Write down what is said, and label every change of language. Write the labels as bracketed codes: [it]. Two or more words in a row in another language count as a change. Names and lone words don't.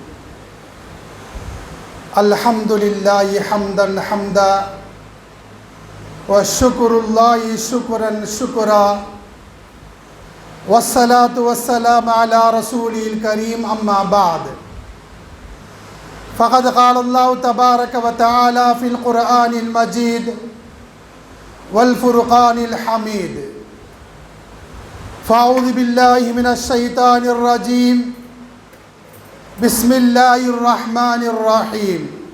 [ar] الحمد لله حمدا حمدا والشكر لله شكرا شكرا والصلاة والسلام على الرسول الكريم. أما بعد. ஃபகத் قال الله تبارك وتعالى في القرآن المجيد والفرقان الحميد. فأعوذ بالله من الشيطان الرجيم. بسم الله الرحمن الرحيم.